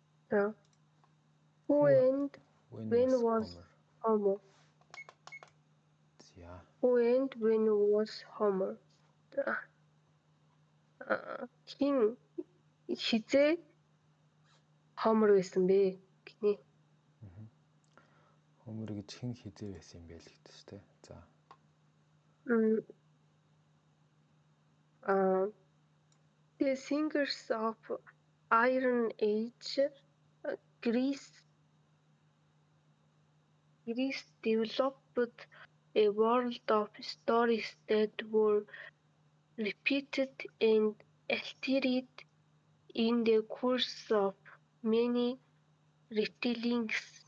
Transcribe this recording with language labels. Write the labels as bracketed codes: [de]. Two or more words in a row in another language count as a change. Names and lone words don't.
[mn] За. [en] Who and when was Homer? [mn] За. [en] Who and when was Homer? [mn] За. Хин хизээ Homer байсан бэ гинэ. Homer гэж хэн хизээ байсан юм бэ л гэдэг шүү дээ. За. [en] The singers of Iron Age, Greece developed a world of stories that were repeated and altered in the course of many retellings.